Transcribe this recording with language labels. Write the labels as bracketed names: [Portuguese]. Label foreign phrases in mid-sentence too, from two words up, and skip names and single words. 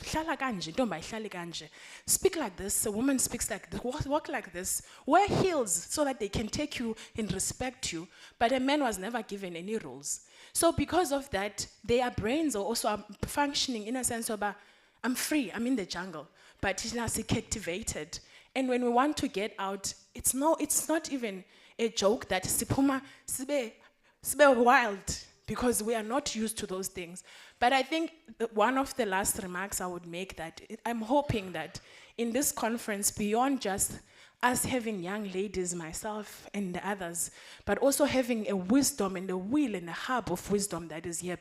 [Zulu] Hlala kanje, ntombi ayihlali kanje. [English] Speak like this, a woman speaks like this, walk like this, wear heels so that they can take you and respect you. But a man was never given any rules. So because of that, their brains are also functioning in a sense of I'm free, I'm in the jungle, but it's not captivated. And when we want to get out, it's not even a joke that [Zulu] sipuma sibe [English] wild, because we are not used to those things. But I think one of the last remarks I would make that I'm hoping that in this conference, beyond just us having young ladies, myself and the others, but also having a wisdom and a will and a hub of wisdom that is here.